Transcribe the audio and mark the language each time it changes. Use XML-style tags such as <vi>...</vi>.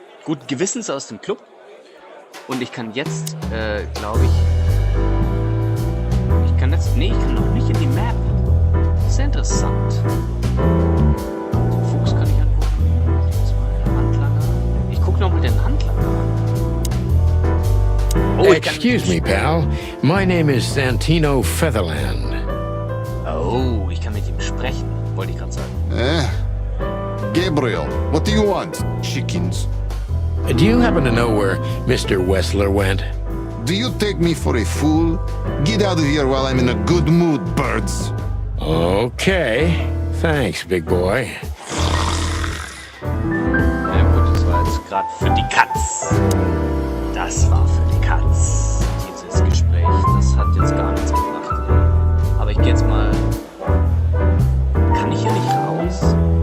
<de>Gut Gewissens aus dem Club. Und ich kann jetzt, glaube ich... Ich kann noch nicht in die Map. Sehr interessant. Den Fuchs kann ich angucken. Die zwei Handlanger. Ich gucke nochmal den Handlanger an. Oh,</de> <en>Excuse me, pal. My name is Santino Featherland.</en> <de>Oh, ich kann mit ihm sprechen. Wollte ich gerade sagen.</de> <en>Gabriel, what do you want? Chickens. Do you happen to know where Mr. Wessler went? Do you take me for a fool? Get out of here while I'm in a good mood, birds. Okay. Thanks, big boy.</en> <de>Ja gut, das war jetzt gerade für die Katz. Das war für die Katz, dieses Gespräch. Das hat jetzt gar nichts gebracht. Aber ich gehe jetzt mal... Kann ich hier nicht raus?</de>